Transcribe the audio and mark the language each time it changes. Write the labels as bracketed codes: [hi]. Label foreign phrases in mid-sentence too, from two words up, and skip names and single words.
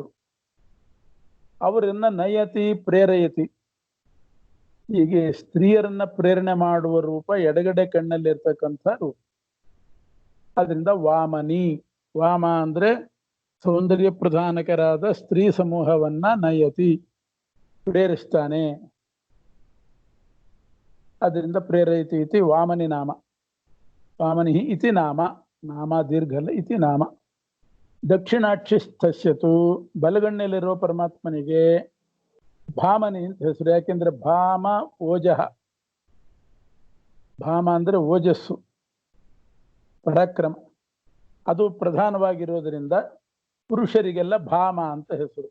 [kn] ಅವರನ್ನ [sa] ನಯತಿ ಪ್ರೇರಯತಿ, [kn] ಹೀಗೆ ಸ್ತ್ರೀಯರನ್ನ ಪ್ರೇರಣೆ ಮಾಡುವ ರೂಪ ಎಡಗಡೆ ಕಣ್ಣಲ್ಲಿರ್ತಕ್ಕಂಥ ರೂಪ. ಅದರಿಂದ ವಾಮನಿ, ವಾಮ ಅಂದ್ರೆ ಸೌಂದರ್ಯ ಪ್ರಧಾನಕರಾದ ಸ್ತ್ರೀ ಸಮೂಹವನ್ನ ನಯತಿ ಪ್ರೇರಿಸ್ತಾನೆ. [sa] ಅದರಿಂದ ಪ್ರೇರಯತಿ ಇತಿ ವಾಮನಿ ನಾಮ. ವಾಮನಿ ಇತಿ ನಾಮ, ನಾಮ ದೀರ್ಘಲ್ಲ, ಇತಿ ನಾಮ. [kn] ದಕ್ಷಿಣಾಕ್ಷಿಸ್ಥಸ್ಯತು, ಬಲಗಣ್ಣಲ್ಲಿರುವ ಪರಮಾತ್ಮನಿಗೆ ಭಾಮನಿ ಅಂತ ಹೆಸರು. ಯಾಕೆಂದ್ರೆ [sa] ಭಾಮ ಓಜಃ, [kn] ಭಾಮ ಅಂದ್ರೆ ಓಜಸ್ಸು, ಪರಾಕ್ರಮ, ಅದು ಪ್ರಧಾನವಾಗಿರೋದ್ರಿಂದ ಪುರುಷರಿಗೆಲ್ಲ ಭಾಮ ಅಂತ ಹೆಸರು.